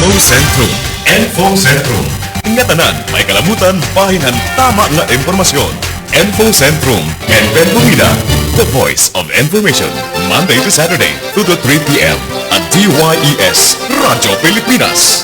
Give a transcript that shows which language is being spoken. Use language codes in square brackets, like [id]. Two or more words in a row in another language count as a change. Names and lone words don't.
[war] Sentrum. Info Sentrum. Ingatanan, may kalabutan, bahinan, tama nga impormasyon. Info Sentrum. [en] And Ben Bumida, the voice of information. Monday to Saturday, 2 to 3 p.m. at DYES Radyo Pilipinas.